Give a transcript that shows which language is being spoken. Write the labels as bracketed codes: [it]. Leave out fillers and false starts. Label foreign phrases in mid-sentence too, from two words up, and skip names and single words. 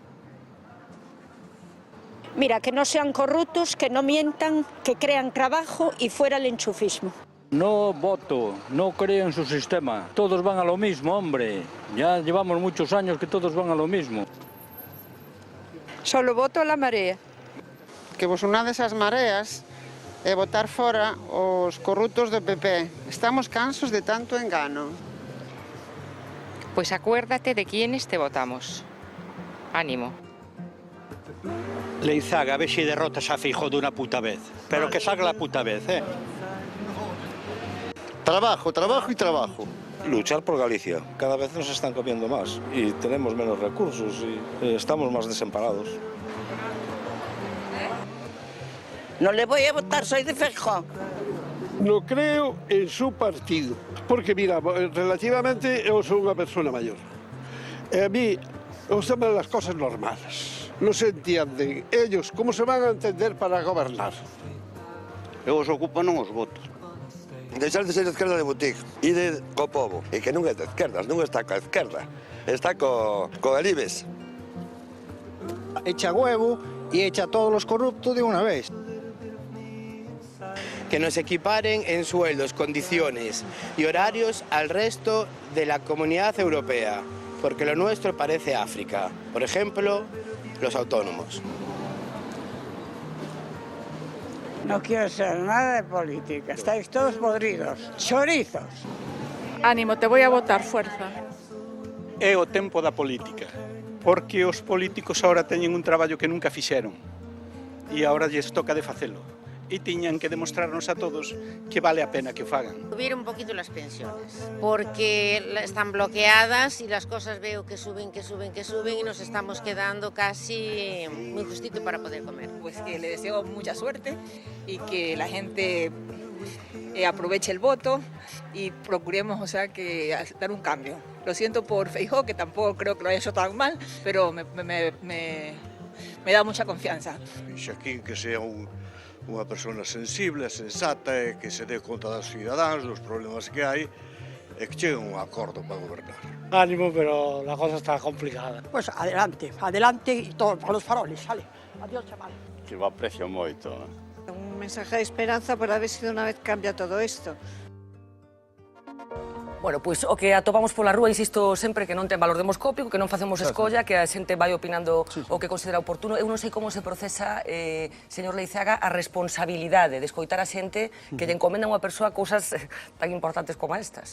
[es] Mira, que no sean corruptos, que no mientan, que crean trabajo y fuera el enchufismo. No voto, no creo en su sistema. Todos van a lo mismo, hombre. Ya llevamos muchos años que todos van a lo mismo. Solo voto a la marea. [gl] Que vos unades as mareas e votar fora os corruptos do PP. Estamos cansos de tanto engano. [es] Pues acuérdate de quiénes te votamos. Ánimo. Leizaga, a ver si derrotas a Feijóo de una puta vez. Pero que salga la puta vez, ¿eh? Trabajo y trabajo. Luchar por Galicia. Cada vez nos están comiendo más y tenemos menos recursos y estamos más desamparados. No le voy a votar, soy de Feijóo. No creo en su partido, porque mira, relativamente yo soy una persona mayor. A mí me gustan las cosas normales, no se entienden. Ellos, ¿cómo se van a entender para gobernar? [gl] Os ocupan os votos. Deixar de ser esquerda de boutique, ide co povo, e que non é de esquerdas, non está coa esquerda, está co Alibes. [es] Echa huevo y echa a todos los corruptos de una vez. Que nos equiparen en sueldos, condiciones y horarios al resto de la comunidad europea, porque lo nuestro parece África. Por ejemplo, los autónomos. No quiero ser nada de política, estáis todos podridos, chorizos. Ánimo, te voy a votar, fuerza. [gl] É o tempo da política, porque os políticos ahora teñen un traballo que nunca fixeron e agora lles toca de facelo. Y tiñan que demostrarnos a todos que vale a pena que o fagan. [es] Subir un poquito las pensiones, porque están bloqueadas y las cosas veo que suben y nos estamos quedando casi muy justito para poder comer. Pues que le deseo mucha suerte y que la gente aproveche el voto y procuremos, que dar un cambio. Lo siento por Feijóo, que tampoco creo que lo haya hecho tan mal, pero me da mucha confianza. [gl] Xaquín, que sea unha persona sensible, sensata e que se dé conta dos cidadáns, dos problemas que hai e que chegue a un acordo para gobernar. [es] Ánimo, pero la cosa está complicada. Pues adelante, adelante y todos con los faroles, sale. Adiós, chaval. Que lo aprecio moito. Un mensaje de esperanza [gl] por a ver se de unha vez cambia todo isto. Bueno, pois o que atopamos pola rúa, insisto sempre que non ten valor demoscópico, que non facemos escolla, que a xente vai opinando o que considera oportuno. Eu non sei como se procesa, señor Leiceaga, a responsabilidade de escoitar a xente que lle encomenda a unha persoa cousas tan importantes como estas.